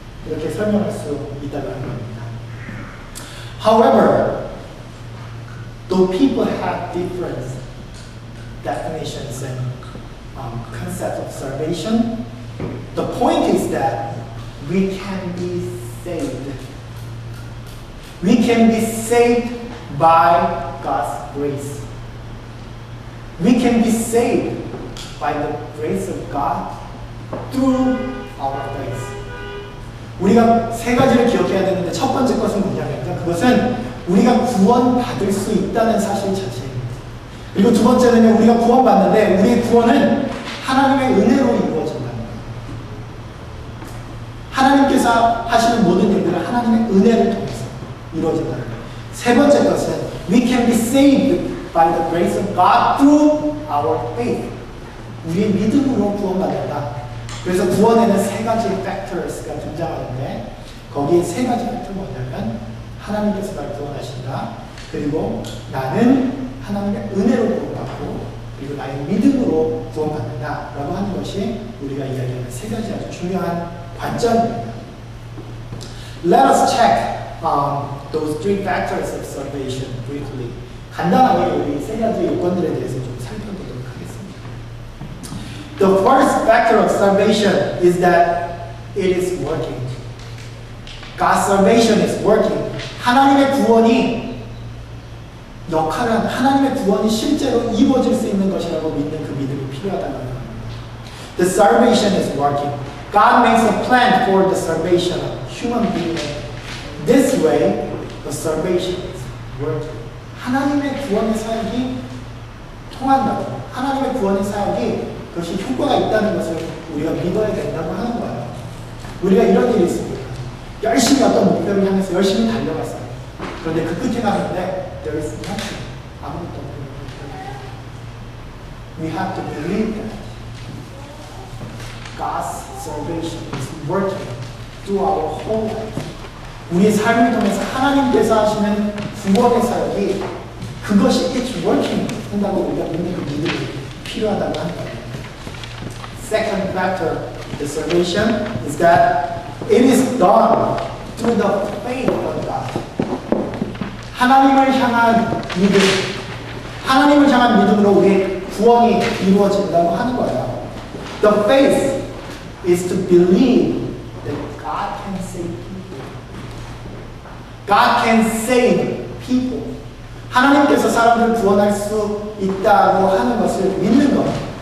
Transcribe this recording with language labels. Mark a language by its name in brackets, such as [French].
[Korean] 이렇게 설명할 수 있다고 하는 겁니다. [English] However, though people have different definitions and concepts of salvation, the point is that we can be saved. We can be saved by God's grace. We can be saved by the grace of God through our faith. [Korean] 우리가 세 가지를 기억해야 되는데 첫 번째 것은 뭐냐면요. 그것은 우리가 구원받을 수 있다는 사실 자체입니다. 그리고 두 번째는요. 우리가 구원받는데 우리의 구원은 하나님의 은혜로 이루어진다는 거예요. 하나님께서 하시는 모든 일들은 하나님의 은혜를 통해서 이루어진다는 거예요. 세 번째 것은 [English] we can be saved by the grace of God through our faith. [Korean] 우리의 믿음으로 구원받는다. 그래서 구원에는 세 가지 factors가 등장하는데 거기에 세 가지 팩터가 뭐냐면 하나님께서 나를 구원하신다. 그리고 나는 하나님의 은혜로 구원받고 그리고 나의 믿음으로 구원받는다 라고 하는 것이 우리가 이야기하는 세 가지 아주 중요한 관점입니다. [English] Let us check those three factors of salvation briefly. [Korean] 간단하게 우리 세 가지 요건들에 대해서 좀 살펴보도록 하겠습니다. [English] The first factor of salvation is that it is working. God's salvation is working. [Korean] 하나님의 구원이 역할을 하는, 하나님의 구원이 실제로 이루어질 수 있는 것이라고 믿는 그 믿음이 필요하다는 겁니다. [English] The salvation is working. God makes a plan for the salvation of human beings. This way, the salvation is working. [Korean] 하나님의 구원의 사역이 통한다고. 하나님의 구원의 사역이 그것이 효과가 있다는 것을 우리가 믿어야 된다고 하는 거예요. 우리가 이런 일이 있습니다. 열심히 어떤 목표를 향해서 열심히 달려갔어요. 그런데 그 끝에 가는데 [English] there is nothing. [Korean] 아무것도 없는 거예요. [English] We have to believe that God's salvation is working through our whole life. [Korean] 우리의 삶을 통해서 하나님께서 하시는 구원의 사역이 그것이 [English] it's working [Korean] 한다고 우리가 믿는 그 믿음이 필요하다고 하는 거예요. [English] Second factor of the salvation is that it is done through the faith of God. [Korean] 하나님을 향한 믿음, 하나님을 향한 믿음으로 우리의 구원이 이루어진다고 하는 거예요. [English] The faith is to believe that God can save people. God can save people. [Korean] 하나님께서 사람들을 구원할 수 있다고 하는 것을 믿는 것.